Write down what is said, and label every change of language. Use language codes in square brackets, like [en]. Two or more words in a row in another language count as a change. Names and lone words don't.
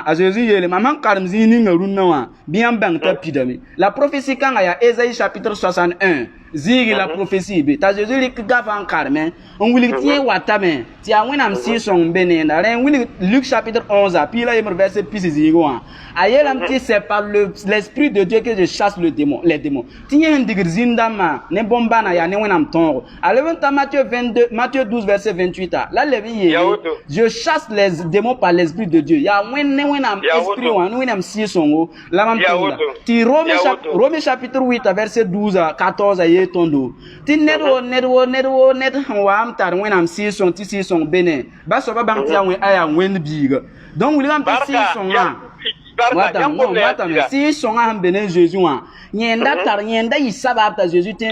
[mos] a Jésus yeele mam sẽn karem zĩig ninga rũnnã wã bɩ yãmb bãng t'a pidame la prophétie kãngã yaa Esaïe chapitre 61 zĩigi la prophétie be t'a Jésus rɩk gafã n kareme n wilg tɩ yẽ watame tɩ yaa wẽnnaam sɩɩg-sõng n be neenda rẽ n wilg Luc chapitre 11 a piig la yembr verset pis zĩig wã a yeelame tɩ [fr] c'est par l'esprit de Dieu que je chasse les démons [mos] tɩ yẽ sẽn digd zĩn-dãmbã ne bõn-bãna yaa ne wẽnnaam tõogo a leb n ta Matthieu 12 verset 28 a la leb n yeele [fr] je chasse les démons par l'esprit de Dieu [mos] yaa wẽnd ne wẽnnaam esprit wã ne wẽnnaam sɩɩg-sõngo la mam tʋmda tɩ Romains chapitre 8 a verset 12 a 14 a yee tõndo tɩ ned sẽn wa n tar wẽnnaam sɩɩg-sõng tɩ sɩɩg-sõng bene ba soaba bãng tɩ a yaa wẽnd biiga donc wilgame tɩ sɩɩg-sõngã sɩɩg-sõngã sẽn be ne Jésus wã yẽnda yɩ sabab t'a Jésus tẽ